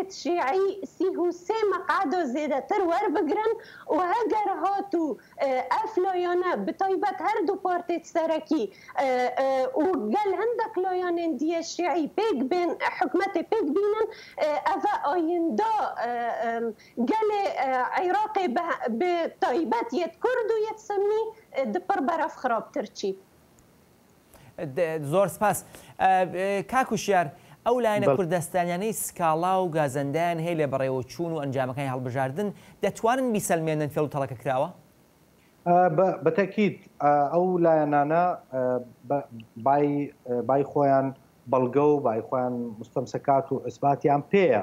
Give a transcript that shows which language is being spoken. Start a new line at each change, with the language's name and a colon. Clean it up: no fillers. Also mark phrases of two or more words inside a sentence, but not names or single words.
Kurdish: Şiî sî û sê meqeda zêdetir werbigirin û heger hatû ev layane bi taybet her du partê serekî û gel hindek layanên diye Şiî pêk bên hikûmetê pêk bînin ev ayinda gelê Iraqê bi taybet yek Kurd û yek Sunnî di pir beref xirabtir çî.
Central Kurdish: زۆر سپاس کاکوشیار ئەو لایەنە کوردستانیانەی سکاڵا و گازەندیان هەیە لێ بەڕێوەچوون و ئەنجامەکانی هەڵبژاردن دەتوانن بیسەلمێنن فێڵ و تەڵەکە کراوە؟ بەتەکید ئەو لایەنانە بای خۆیان بەڵگە و بای خۆیان مستەمسەکات و ئەسباتیان پێیە.